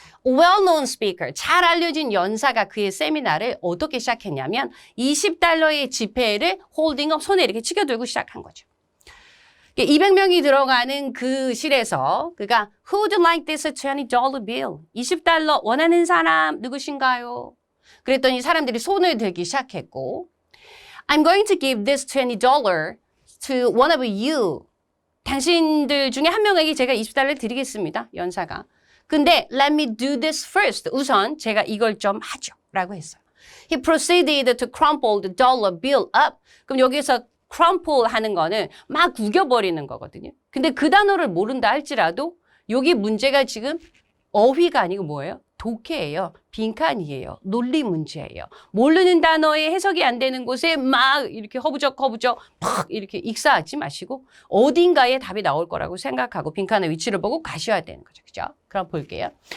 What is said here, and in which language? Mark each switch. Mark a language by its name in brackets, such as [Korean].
[English] Well-known speaker, [Korean] 잘 알려진 연사가 그의 세미나를 어떻게 시작했냐면 $20의 지폐를 홀딩업 손에 이렇게 치켜들고 시작한 거죠. 200명이 들어가는 그 실에서 그가 [English] Who would like this $20 bill? [Korean] $20 원하는 사람 누구신가요? 그랬더니 사람들이 손을 들기 시작했고 [English] I'm going to give this $20 to one of you. [Korean] 당신들 중에 한 명에게 제가 $20를 드리겠습니다. 연사가. 근데 [English] let me do this first. [Korean] 우선 제가 이걸 좀 하죠. 라고 했어요. [English] He proceeded to crumple the dollar bill up. [Korean] 그럼 여기서 crumple 하는 거는 막 구겨버리는 거거든요. 근데 그 단어를 모른다 할지라도 여기 문제가 지금 어휘가 아니고 뭐예요? 독해예요. 빈칸이에요. 논리 문제예요. 모르는 단어에 해석이 안 되는 곳에 막 이렇게 허부적 팍 이렇게 익사하지 마시고 어딘가에 답이 나올 거라고 생각하고 빈칸의 위치를 보고 가셔야 되는 거죠. 그죠? 그럼 볼게요.